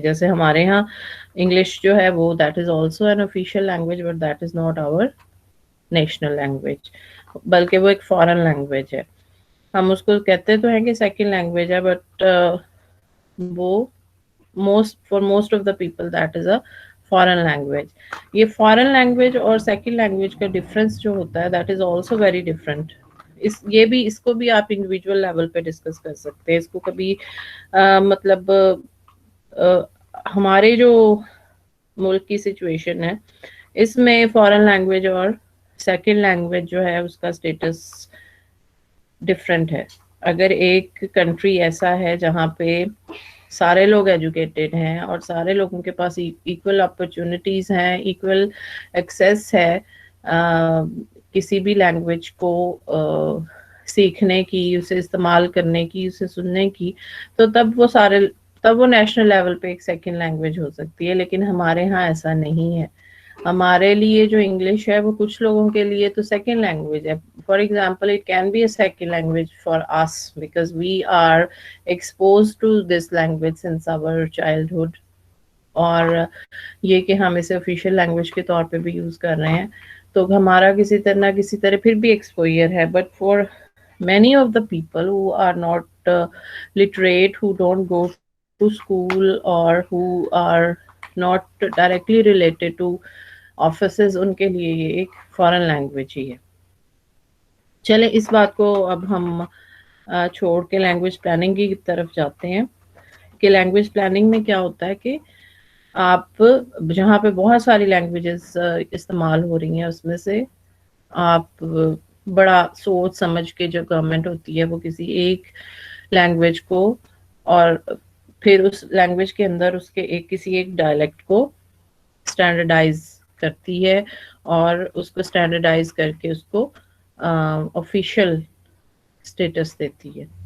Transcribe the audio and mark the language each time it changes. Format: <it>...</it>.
<ur>جیسے ہمارے ہاں انگلش جو ہے وہ that is also an official language but that is not our national language, بلکہ وہ ایک فارن لینگویج ہے. ہم اس کو کہتے تو ہیں کہ سیکنڈ لینگویج ہے بٹ وہ for most of the people that is a foreign language. یہ foreign language اور second language کا difference جو ہوتا ہے that is also very different. اس کو بھی آپ انڈیویجول لیول پہ ڈسکس کر سکتے ہیں. اس کو کبھی مطلب ہمارے جو ملک کی سچویشن ہے اس میں فارن لینگویج اور سیکنڈ لینگویج جو ہے اس کا اسٹیٹس ڈفرینٹ ہے. اگر ایک کنٹری ایسا ہے جہاں پہ سارے لوگ ایجوکیٹڈ ہیں اور سارے لوگوں کے پاس ایکول اپرچونٹیز ہیں, ایکول ایکسیس ہے کسی بھی لینگویج کو سیکھنے کی, اسے استعمال کرنے کی, اسے سننے کی, تو تب وہ نیشنل لیول پہ ایک سیکنڈ لینگویج ہو سکتی ہے. لیکن ہمارے ہاں ایسا نہیں ہے. ہمارے لیے جو انگلش ہے وہ کچھ لوگوں کے لیے تو سیکنڈ لینگویج ہے. For example it can be a second language for us because we are exposed to this language since our childhood, اور یہ کہ ہم اسے آفیشیل لینگویج کے طور پہ بھی یوز کر رہے ہیں تو ہمارا کسی طرح پھر بھی ایکسپوئر ہے.</ur> <en>But for many of the people who are not literate, who don't go to school or who are not directly related to offices, ان کے لیے یہ ایک foreign language ہی ہے.</en> <ur>چلے اس بات کو اب ہم چھوڑ کے لینگویج پلاننگ کی طرف جاتے ہیں کہ لینگویج پلاننگ میں کیا ہوتا ہے کہ آپ جہاں پہ بہت ساری لینگویجز استعمال ہو رہی ہیں اس میں سے آپ بڑا سوچ سمجھ کے جو گورنمنٹ ہوتی ہے وہ کسی ایک لینگویج کو اور پھر اس لینگویج کے اندر اس کے کسی ایک ڈائلیکٹ کو اسٹینڈرڈائز کرتی ہے اور اس کو اسٹینڈرڈائز کر کے اس کو آفیشیل اسٹیٹس دیتی ہے.</ur>